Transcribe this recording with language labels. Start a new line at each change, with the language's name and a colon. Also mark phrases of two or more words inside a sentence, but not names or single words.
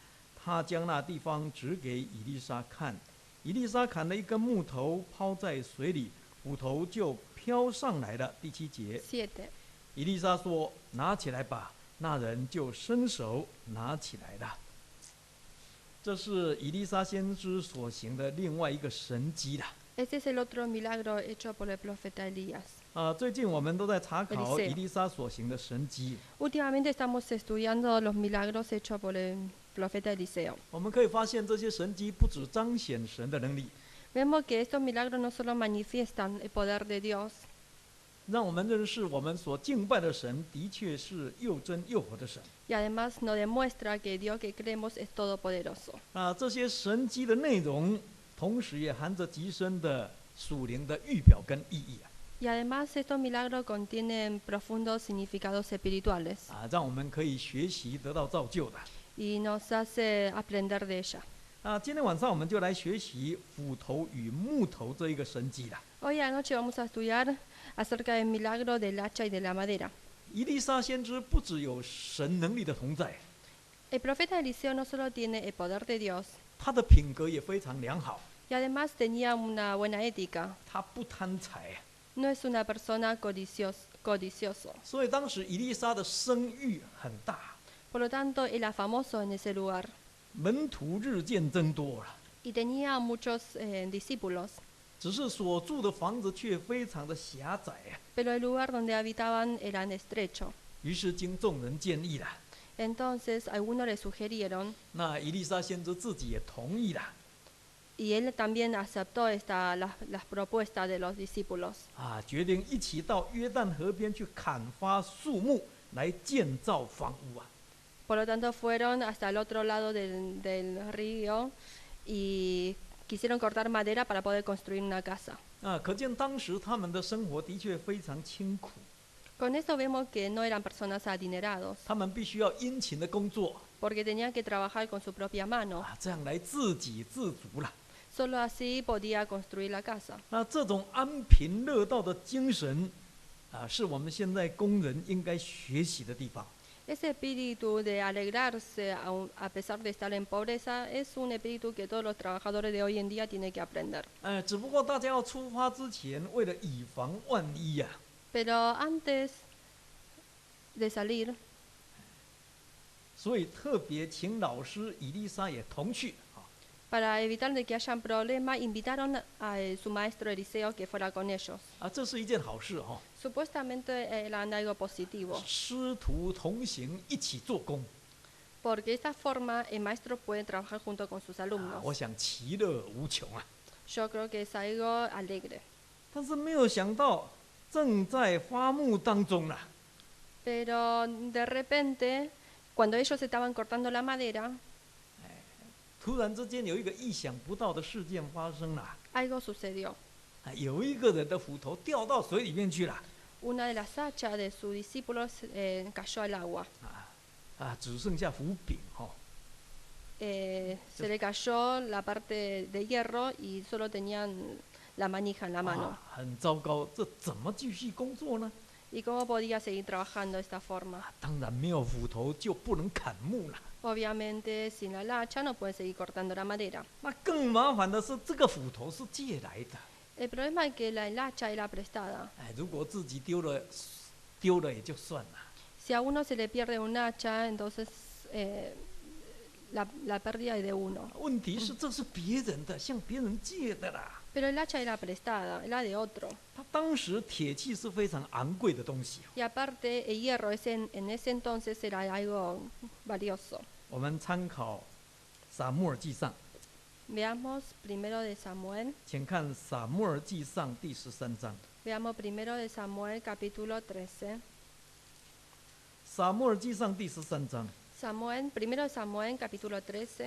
Chinese: 他将那地方指给以利沙看。以利沙砍了一根木头，抛在水里，斧头就飘上来了。第7节， 7. 以利沙说：“拿起来吧。”那人就伸手拿起来了。这是以利沙先知所行的另外一个神迹了。
Spanish: Este es el otro milagro hecho por el profeta Elías.
Chinese: 最近我们都在查考 Eliseo 以利沙所行的神迹。
Spanish: Últimamente estamos estudiando los milagros hechos por el profeta Eliseo.
Chinese: 我们可以发现，这些神迹不只彰显神的能力，
Spanish: Vemos que estos milagros no solo manifiestan el poder de Dios,
Chinese: 让我们认识我们所敬拜的神的确是又真又活的神。
Spanish: y además nos demuestra que Dios que creemos es todopoderoso.
Chinese: 这些神迹的内容，同时也含着极深的属灵的预表跟意义。
Spanish: Y además estos milagros contienen profundos significados espirituales
Chinese: 让我们可以学习得到造就的。
Spanish: y nos hace aprender de ella.
Chinese: 今天晚上我们就来学习斧头与木头这一个神迹了。
Spanish: Hoy a la noche vamos a estudiar acerca del milagro del hacha y de la madera.
Chinese: 以利沙先知不只有神能力的同在，
Spanish: El profeta Eliseo no solo tiene el poder de Dios,
Chinese: 他的品格也非常良好，
Spanish: y además tenía una buena ética.
Chinese: 他不贪财。
Spanish: No es una persona codicioso.
Chinese: 所以当时以利沙的声誉很大，
Spanish: Por lo tanto, era famoso en ese lugar
Chinese: 门徒日渐增多了。
Spanish: y tenía muchos discípulos,
Chinese: 只是所住的房子却非常的狭窄。
Spanish: pero el lugar donde habitaban era estrecho.
Chinese: 于是经众人建议了，
Spanish: Entonces, algunos le sugirieron,
Chinese: 那以利沙先知自己也同意了。
Spanish: y él también aceptó las propuestas de los discípulos.
Chinese: 决定一起到约旦河边去砍伐树木，来建造房屋。
Spanish: Por lo tanto, fueron hasta el otro lado del río y quisieron cortar madera para poder construir una casa.
Chinese: 可见当时他们的生活的确非常清苦，
Spanish: Con esto vemos que no eran personas adinerados,
Chinese: 他们必须要殷勤的工作，
Spanish: porque tenían que trabajar con su propia mano.
Chinese: 这样来自给自足了。
Spanish: Solo así podía construir la casa.
Chinese: 那这种安贫乐道的精神，是我们现在工人应该学习的地方。
Spanish: Ese espíritu de alegrarse a pesar de estar en pobreza es un espíritu que todos los trabajadores de hoy en día tienen que aprender.
Chinese: 只不过大家要出发之前，为了以防万一呀，
Spanish: Pero antes de salir,
Chinese: 所以特别请老师以利沙也同去。
Spanish: para evitar de que hayan problemas, invitaron a su maestro Eliseo que fuera con ellos.
Chinese: 这是一件好事。
Spanish: Supuestamente era algo positivo,
Chinese: 师徒同行，一起做工，
Spanish: porque de esta forma el maestro puede trabajar junto con sus alumnos.
Chinese: 我想其乐无穷啊。
Spanish: Yo creo que es algo alegre.
Chinese: 但是没有想到，正在发木当中了。
Spanish: Pero de repente, cuando ellos estaban cortando la madera,
Chinese: 突然之间有一个意想不到的事件发生了。
Spanish: algo sucedió.
Chinese: 有一个人的斧头掉到水里面去了。
Spanish: Una de las hachas de sus discípulos cayó al agua.
Chinese: 只剩下斧柄。
Spanish: Se le cayó la parte de hierro y solo tenían la manija en la mano.
Chinese: 很糟糕，这怎么继续工作呢？
Spanish: ¿Y cómo podía seguir trabajando de esta forma?
Chinese: 当然没有斧头就不能砍木了。
Spanish: Obviamente, sin la hacha no pueden seguir cortando la madera.
Chinese: 那更麻烦的是，这个斧头是借来的。
Spanish: El problema es que el hacha era prestada.
Chinese: 如果自己丢了也就算了。
Spanish: Si a uno se le pierde un hacha, entonces la pérdida es de uno.
Chinese: 问题是这是别人的，向别人借的啦。
Spanish: Pero el hacha era prestada, era de otro.
Chinese: 他当时铁器是非常昂贵的东西。
Spanish: Y aparte, el hierro en ese entonces era algo valioso.
Chinese: 我们参考撒母耳记上，
Spanish: Veamos primero de Samuel.
Chinese: 请看撒母耳记上第13章。
Spanish: Veamos primero de Samuel, capítulo 13.
Chinese: 撒母耳记上第13章
Spanish: Primero de Samuel, capítulo 13.